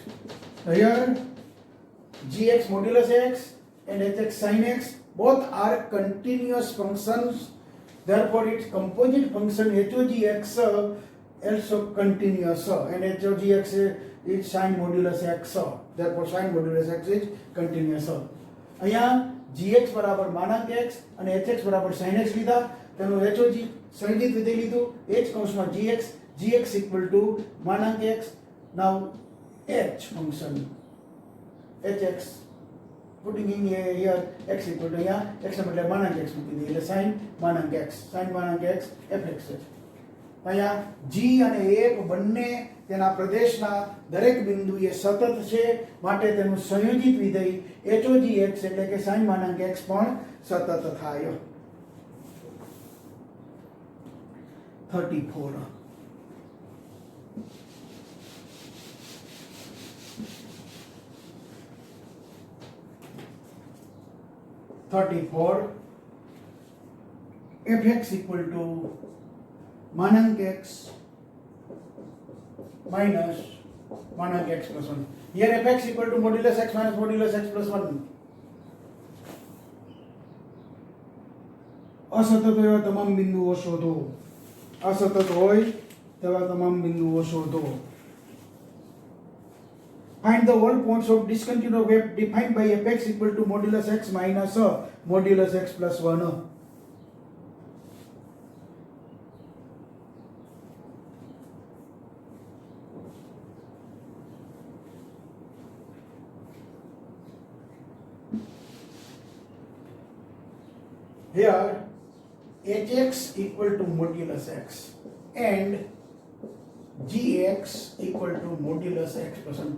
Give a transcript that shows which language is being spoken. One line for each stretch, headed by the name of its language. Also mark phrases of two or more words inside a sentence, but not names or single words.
English: Here gx modulus x and hx sin x both are continuous functions. Therefore its composite function HOGX also continuous, and HOGX is sin modulus x. Therefore sin modulus x is continuous.
Gujarati: અહીંયા gx બરાબર માનાંક x અને hx બરાબર sin x લીધા, તેનું HOG સંયોજિત વિધેય લીધું, h કૌંસમાં gx
English: equal to
Gujarati: માનાંક x.
English: Now h function hx putting in here x equal to here
Gujarati: x ને બદલે માનાંક x મૂકી દઈએ એટલે sin માનાંક x fx છે. અહીંયા g અને f બંને તેના પ્રદેશના દરેક બિંદુએ સતત છે, માટે તેનું સંયોજિત વિધેય HOGX એટલે કે sin માનાંક x પણ સતત થાય.
English: 34 fx equal to मानांक x minus मानांक x plus 1. Here fx equal to modulus x minus modulus x plus 1.
Gujarati: असतत હોય તમામ બિંદુઓ શોધો. असतत હોય તેવા તમામ બિંદુઓ શોધો.
English: Find the all points of discontinuous wave defined by fx equal to modulus x minus modulus x plus 1. Here hx equal to modulus x and gx equal to modulus x plus 1.